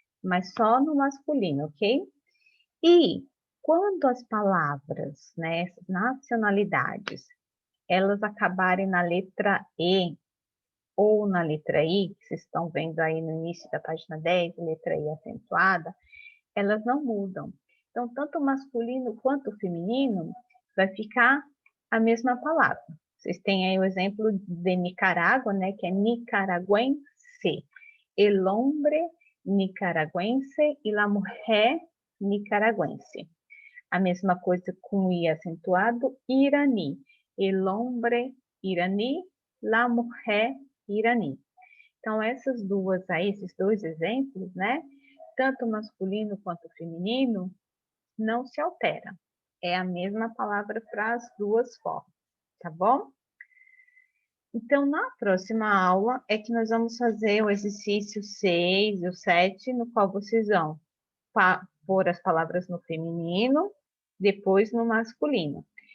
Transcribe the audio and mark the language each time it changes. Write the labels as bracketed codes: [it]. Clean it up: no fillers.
[pt] Mas só no masculino, ok? E quando as palavras, né, essas nacionalidades, elas acabarem na letra E ou na letra I, que vocês estão vendo aí no início da página 10, letra I acentuada, elas não mudam. Então, tanto o masculino quanto o feminino vai ficar a mesma palavra. Vocês têm aí o exemplo de Nicarágua, né, que é nicaragüense. [es] El hombre nicaragüense e la mujer nicaragüense. [pt] A mesma coisa com I acentuado, irani. [es] El hombre iraní, la mujer iraní. [pt] Então, essas duas aí, esses dois exemplos, né? Tanto o masculino quanto o feminino, não se altera. É a mesma palavra para as duas formas, tá bom? Então, na próxima aula é que nós vamos fazer o exercício 6 e o 7, no qual vocês vão pôr as palavras no feminino, depois no masculino.